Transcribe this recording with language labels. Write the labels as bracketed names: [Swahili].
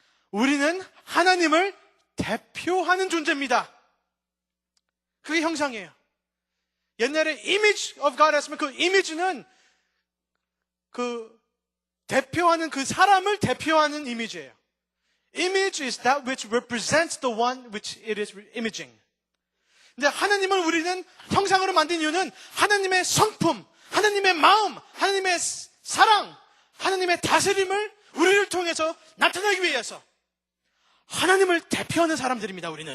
[Korean] 우리는 하나님을 대표하는 존재입니다. 그게 형상이에요. 옛날에 image of God 했으면 그 image는 그 대표하는 그 사람을 대표하는 이미지예요. [English] Image is that which represents the one which it is imaging. [Korean] 근데 하나님을 우리는 형상으로 만든 이유는 하나님의 성품, 하나님의 마음, 하나님의 사랑, 하나님의 다스림을 우리를 통해서 나타내기 위해서 하나님을 대표하는 사람들입니다.